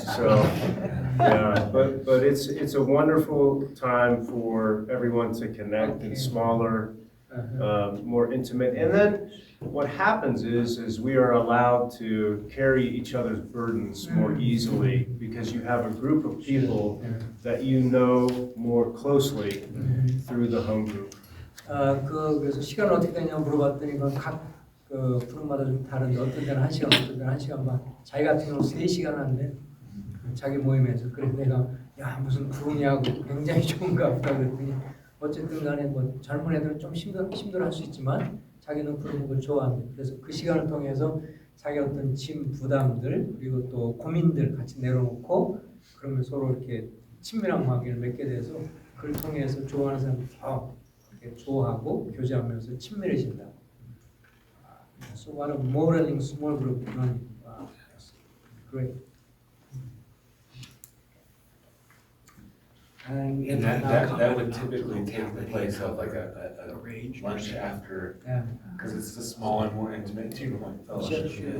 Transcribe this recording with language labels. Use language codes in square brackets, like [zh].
[en] So, yeah, but it's a wonderful time for everyone to connect in smaller, more intimate. And then what happens is we are allowed to carry each other's burdens more easily because you have a group of people that you know more closely through the home group. [ko] 그래서 시간 어떻게 되냐 물어봤더니 각 그룹마다 좀 다른데 어떤 데는 1시간, 어떤 데는 1시간 반. 자기 같은 경우는 3시간 하는데 자기 모임에서 그래서 내가 야 무슨 그룹이냐고 굉장히 좋은가 보다 그랬더니 어쨌든 간에 뭐 젊은 애들은 좀 힘들어할 수 있지만 자기는 그런 걸 좋아합니다. 그래서 그 시간을 통해서 자기 어떤 짐 부담들 그리고 또 고민들 같이 내려놓고 그러면 서로 이렇게 친밀한 관계를 맺게 돼서 그걸 통해서 좋아하는 사람들 이렇게 좋아하고 교제하면서 친밀해진다. [en] So what a modeling small group running. Wow, that's great. And that would typically take the place of like a lunch after, Yeah. because it's the smaller, more intimate fellowship.